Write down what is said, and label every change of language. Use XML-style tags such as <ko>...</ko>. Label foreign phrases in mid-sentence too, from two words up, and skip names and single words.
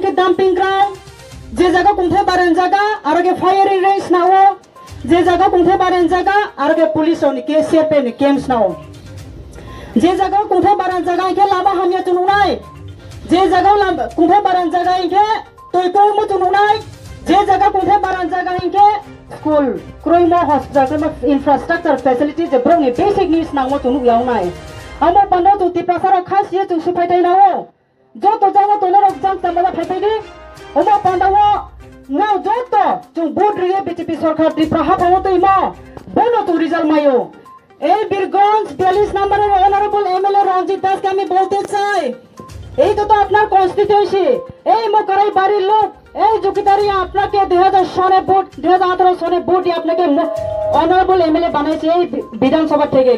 <en>camping ground,</en> <trp>je jaga kungthai baran jaga, arage</trp> <en>firing range</en> <trp>nao, je jaga kungthai baran jaga, arage police on ke CRP ni camps nao. Je jaga kungthai baran jaga ke lama hamya tununai, je jaga kungthai baran jaga ke toiko mo tununai, je jaga kungthai baran jaga ke school, kroimo hospital,</trp> <en>infrastructure facility</en> <trp>je brong ni</trp> <en>basic needs</en> <trp>nao tunu yaunai. Amo pando tu tipasara khas ye tu supaitai nao. Jo to jaga to lorok jang tamala phaitai ni. Amo pandawo ngau jo to chung board riye BJP sarkar tipra hapawo to imo. Bono tu result mayo.</trp> <bn>এই বীরগঞ্জ 42 নম্বরের</bn> <en>honourable MLA</en> <bn>রঞ্জিত দাসকে আমি বলতে চাই, এই তো আপনার কনস্টিটিউয়েন্সি, এই মোকারাই বাড়ির লোক, এই জুকিদারি আপনাকে 2018 সনে ভোট দিয়ে আপনাকে</bn> <en>honourable MLA</en> <bn>বানাইছে এই বিধানসভা থেকে।</bn>